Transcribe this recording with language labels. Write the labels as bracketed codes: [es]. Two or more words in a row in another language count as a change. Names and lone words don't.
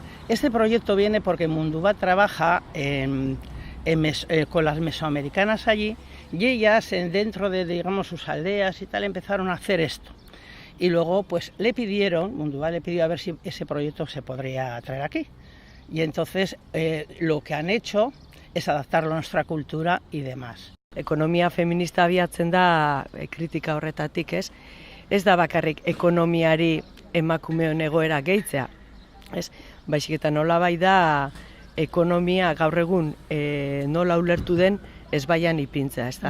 [es] Este proyecto viene porque Mundua trabaja con las mesoamericanas allí y ellas dentro de, digamos, sus aldeas y tal empezaron a hacer esto. Y luego pues Mundua le pidió a ver si ese proyecto se podría traer aquí. Y entonces lo que han hecho es adaptarlo a nuestra cultura y demás. [eu] Ekonomia feminista abiatzen da kritika horretatik, ez da bakarrik ekonomiari emakumeon egoera gehitzea, baizik eta nolabait da ekonomia gaur egun nola ulertu den ezbaian ipintzea, ezta?